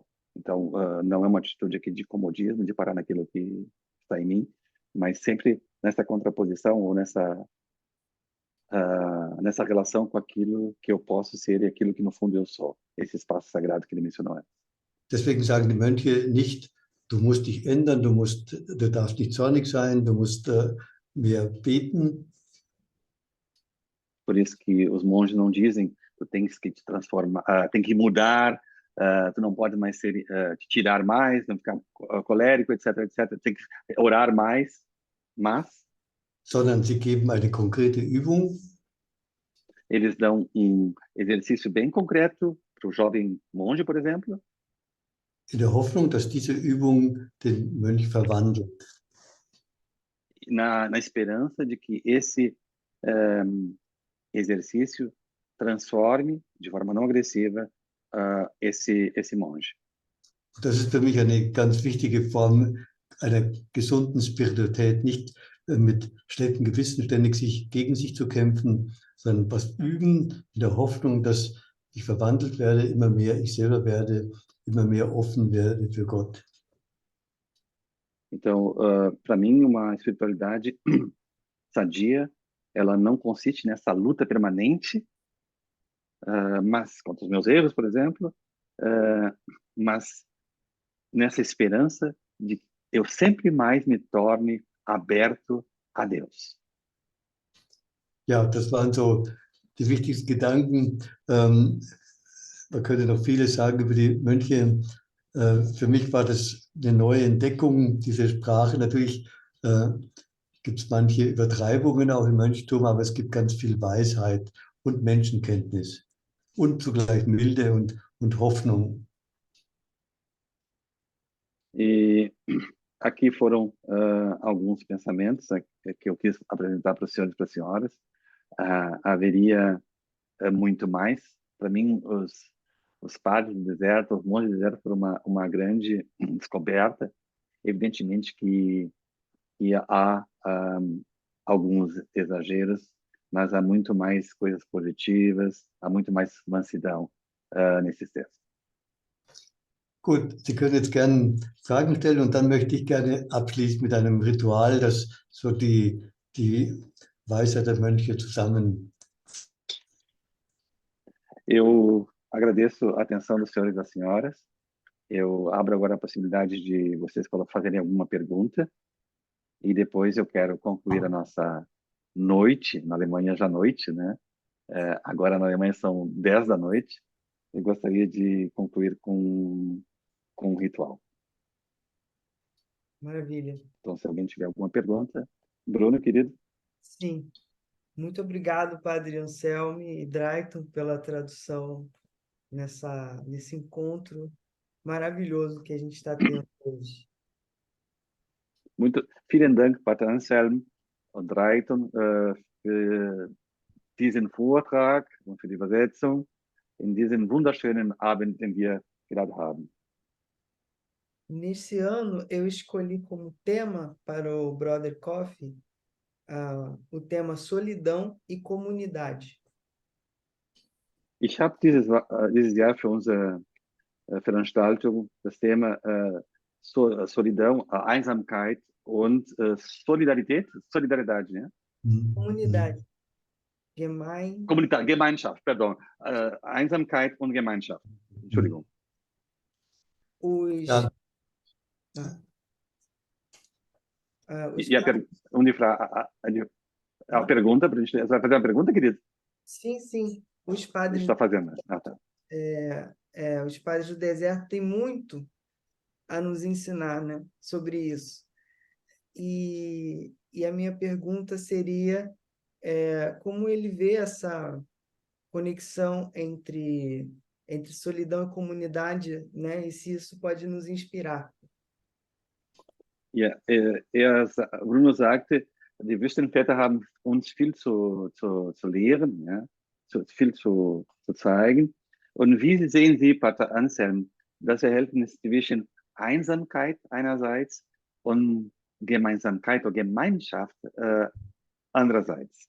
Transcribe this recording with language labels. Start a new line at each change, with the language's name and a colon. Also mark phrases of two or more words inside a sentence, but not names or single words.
Portuguese: Então, não é uma atitude aqui de comodismo, de parar naquilo que está em mim, mas sempre nessa contraposição ou nessa relação com aquilo que eu posso ser e aquilo que, no fundo, eu sou. Esse espaço sagrado que ele mencionou antes.
German: Deswegen sagen die Mönche nicht, du musst dich ändern, du darfst nicht zornig sein, du musst mehr beten.
Portuguese: Por isso que os monges não dizem, tu tens que te transformar, tem que mudar, tu não pode mais te tirar mais, não ficar colérico, etc, etc. Tem que orar mais, mas
German: sondern sie geben eine konkrete Übung,
Portuguese: eles dão um exercício bem concreto para o jovem monge, por exemplo,
German: in der Hoffnung, dass diese Übung den Mönch verwandelt.
Portuguese: na esperança de que esse exercício transforme de forma não agressiva esse monge.
German: Das ist für mich eine ganz wichtige Form einer gesunden Spiritualität, nicht mit schlechtem Gewissen ständig gegen sich zu kämpfen, sondern was üben in der Hoffnung, dass ich verwandelt werde, immer mehr ich selber werde, immer mehr offen werde für Gott.
Portuguese: Então, para mim, uma espiritualidade sadia, ela não consiste nessa luta permanente, mas contra os meus erros, por exemplo, mas nessa esperança de que eu sempre mais me torne aberto a Deus.
German: Ja, das waren so die wichtigsten Gedanken. Man könnte noch vieles sagen über die Mönche. Für mich war das eine neue Entdeckung, diese Sprache. Natürlich gibt es manche Übertreibungen auch im Mönchtum, aber es gibt ganz viel Weisheit und Menschenkenntnis und zugleich Milde und Hoffnung.
Portuguese: E aqui foram alguns pensamentos que eu quis apresentar para os senhores e para as senhoras. Haveria muito mais. Para mim, os padres do deserto, os monges do deserto foram uma grande descoberta. Evidentemente que há alguns exageros, mas há muito mais coisas positivas, há muito mais mansidão nesses textos.
German: Gut, Sie können jetzt gerne Fragen stellen und dann möchte ich gerne abschließen mit einem Ritual, das so die Weisheit der Mönche zusammen.
Portuguese: Eu agradeço a atenção dos senhores e das senhoras. Eu abro agora a possibilidade de vocês fazerem alguma pergunta e depois eu quero concluir a nossa noite, na Alemanha já noite, né? Agora na Alemanha são 10 da noite. Eu gostaria de concluir com um ritual. Maravilha. Então, se alguém tiver alguma pergunta. Bruno, querido. Sim. Muito obrigado, Padre Anselmo e Drayton, pela tradução nesse encontro maravilhoso que a gente está tendo hoje.
German: Vielen Dank, Pater Anselm und Drayton, für diesen Vortrag und für die Übersetzung in diesem wunderschönen Abend, den wir gerade haben.
Portuguese: Nesse ano, eu escolhi como tema para o Brother Coffee o tema solidão e comunidade.
German: Ich habe dieses Jahr für unsere Veranstaltung das Thema Solidão, Einsamkeit und Solidaridade, né?
Portuguese: Comunidade.
German: Gemeinschaft, perdão. Einsamkeit und Gemeinschaft. Entschuldigung. Ja.
Portuguese: A pergunta, você vai fazer uma pergunta, querido? Sim, sim. Os padres... Está fazendo. Tá. Os padres do deserto têm muito a nos ensinar, né, sobre isso. E a minha pergunta seria como ele vê essa conexão entre solidão e comunidade, né, e se isso pode nos inspirar.
German: Ja, Bruno sagte, die Wüstenväter haben uns viel zu lehren, ja, viel zu zeigen. Und wie sehen Sie, Pater Anselm, das Verhältnis zwischen Einsamkeit einerseits und Gemeinsamkeit oder Gemeinschaft andererseits?